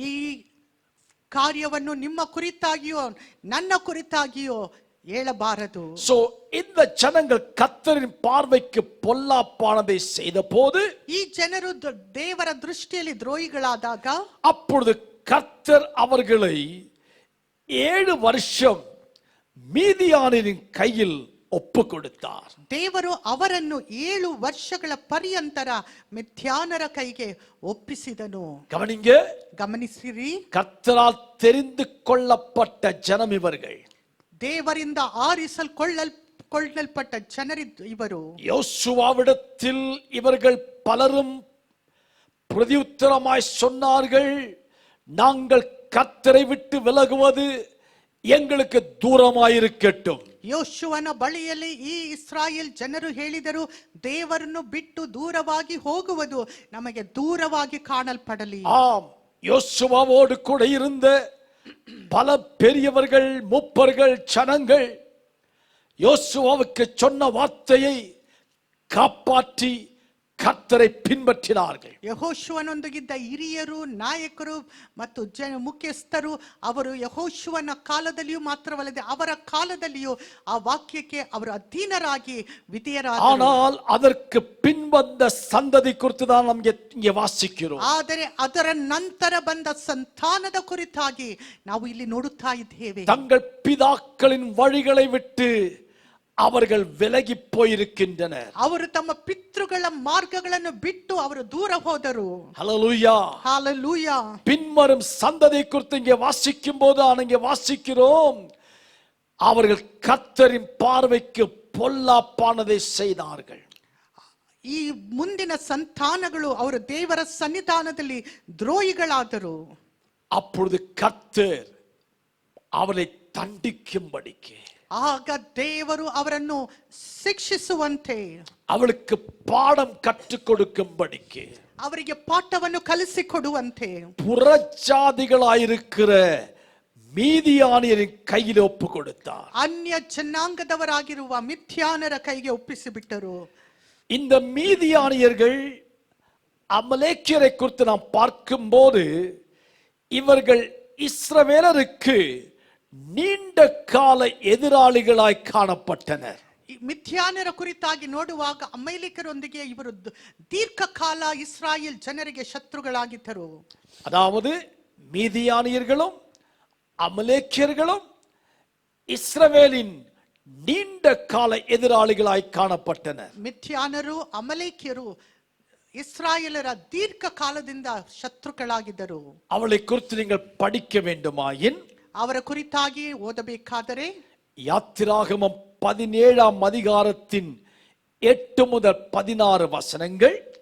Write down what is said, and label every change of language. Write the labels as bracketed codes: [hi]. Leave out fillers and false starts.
[kn] ಈ ಕಾರ್ಯವನ್ನು ನಿಮ್ಮ ಕುರಿತಾಗಿಯೋ ನನ್ನ ಕುರಿತಾಗಿಯೋ ಹೇಳಬಾರದು. [ta] சோ இந்த ஜனங்கள் கர்த்தரின் பார்வைக்கு பொல்லாப்பானதை செய்த போது, [kn] ಈ ಜನರು ದೇವರ ದೃಷ್ಟಿಯಲ್ಲಿ ದ್ರೋಹಿಗಳಾದಾಗ, [ta] அப்பொழுது கர்த்தர் அவர்களை 7 வருஷம் மீதியானின் கையில் ஒப்பு கொடுத்தார். [kn] ದೇವರು ಅವರನ್ನು 7 ವರ್ಷಗಳ ಪರ್ಯಂತರ ಮಿಥ್ಯಾನರ ಕೈಗೆ ಒಪ್ಪಿಸಿದನು. [ta] கவனிங்க, [kn] ಗಮನಿಸಿರಿ, [ta] கர்த்தரால் தெரிந்து கொள்ளப்பட்ட ஜனம் இவர்கள். [kn] ದೇವರಿಂದ ಆರಿಸಲ್ಕೊಳ್ಳಲ್ಪಟ್ಟ ಜನರಿದ್ದು ಇವರು. [ta] யோசுவாவிடத்தில் இவர்கள் பலரும் பிரதியுத்தரமாய் சொன்னார்கள், நாங்கள் கர்த்தரை விட்டு விலகுவது எங்களுக்கு தூரமாயிருக்கட்டும். [kn] ಯೋಶುವನ ಬಳಿಯಲ್ಲಿ ಈ ಇಸ್ರಾಯೇಲ್ ಜನರು ಹೇಳಿದರು, ದೇವರನ್ನು ಬಿಟ್ಟು ದೂರವಾಗಿ ಹೋಗುವುದು ನಮಗೆ ದೂರವಾಗಿ ಕಾಣಲ್ಪಡಲಿ. [ta] ஆம், யோசுவாவோடு கூட இருந்த பல பெரியவர்கள், மூப்பர்கள், ஜனங்கள் யோசுவாவுக்கு சொன்ன வார்த்தையை காப்பாற்றி கர்த்தரை பின்பற்றினார்கள். [kn] ಯೆಹೋಶುವನೊಂದಿಗಿದ್ದ ಹಿರಿಯರು, ನಾಯಕರು ಮತ್ತು ಮುಖ್ಯಸ್ಥರು ಅವರು ಯೆಹೋಶುವನ ಕಾಲದಲ್ಲಿಯೂ ಮಾತ್ರವಲ್ಲದೆ ಅವರ ಕಾಲದಲ್ಲಿಯೂ ಆ ವಾಕ್ಯಕ್ಕೆ ಅವರು ಅಧೀನರಾಗಿ ವಿಧೇಯರಾದರು. [ta] ஆனால் அதற்கு பின்வந்த சந்ததி குறித்து தான் நாம் இங்கே வாசிக்கிறோம். [kn] ಆದರೆ ಅದರ ನಂತರ ಬಂದ ಸಂತಾನದ ಕುರಿತಾಗಿ ನಾವು ಇಲ್ಲಿ ನೋಡುತ್ತಾ ಇದ್ದೇವೆ. [ta] தங்கள் பிதாக்களின் வழிகளை விட்டு அவர்கள் விலகி போயிருக்கின்றனர். [kn] ಅವರು ತಮ್ಮ ಪಿತೃಗಳ ಮಾರ್ಗಗಳನ್ನು ಬಿಟ್ಟು ಅವರು ದೂರ ಹೋದರು. [ta] ஹல்லேலூயா, ஹalleluya. பின்வரும் சந்ததி குறித்து இங்கே வாசிக்கும் போது இங்கே வாசிக்கிறோம், அவர்கள் கர்த்தரின் பார்வைக்கு பொல்லாப்பானதை செய்தார்கள். [kn] ಈ ಮುಂದಿನ ಸಂತಾನಗಳು ಅವರು ದೇವರ ಸನ್ನಿಧಾನದಲ್ಲಿ ದ್ರೋಹಿಗಳಾದರು. [ta] அப்பொழுது கர்த்தர் அவரை தண்டிக்கும்படிக்கு, [kn] ಆಗ ದೇವರು ಅವರನ್ನು ಶಿಕ್ಷಿಸುವಂತೆ, [ta] அவளுக்கு பாடம் கற்றுக் கொடுக்கும்படிக்கு, [kn] ಅವರಿಗೆ ಪಾಠವನ್ನು ಕಲಿಸಿಕೊಡುವಂತೆ [ta] புறஜாதிகளாயிருக்கிற மீதியானியரின் கையில் ஒப்பு கொடுத்தார். [kn] ಅನ್ಯ ಜನಾಂಗದವರಾಗಿರುವ ಮಿಥ್ಯಾನರ ಕೈಗೆ ಒಪ್ಪಿಸಿಬಿಟ್ಟರು. [ta] இந்த மீதியானியர்கள் அமலேக்கியரை குறித்து நாம் பார்க்கும்போது இவர்கள் இஸ்ரவேலருக்கு நீண்ட கால எதிராளிகளாய் காணப்பட்டனர். [kn] ಮಿಥ್ಯಾನರ ಕುರಿತಾಗಿ ನೋಡುವಾಗ ಅಮಲೇಕ್ಯರೊಂದಿಗೆ ಇವರು ದೀರ್ಘಕಾಲ ಇಸ್ರಾಯೇಲ್ ಜನರಿಗೆ ಶತ್ರುಗಳಾಗಿದ್ದರು. [ta] அதாவது மீதியானியர்களும் அமலேக்கியர்களும் இஸ்ரவேலின் நீண்ட கால எதிராளிகளாய் காணப்பட்டனர். [kn] ಮಿಥ್ಯಾನರು ಅಮಲೇಕ್ಯರು ಇಸ್ರಾಯೇಲರ ದೀರ್ಘ ಕಾಲದಿಂದ ಶತ್ರುಗಳಾಗಿದ್ದರು. [ta] அவளை குறித்து நீங்கள் படிக்க வேண்டுமாயின் [kn] ಅವರ ಕುರಿತಾಗಿ ಓದಬೇಕಾದರೆ [ta] யாத்திராகமம் 17ஆம் அதிகாரத்தின் 8 முதல் 16 வசனங்கள்,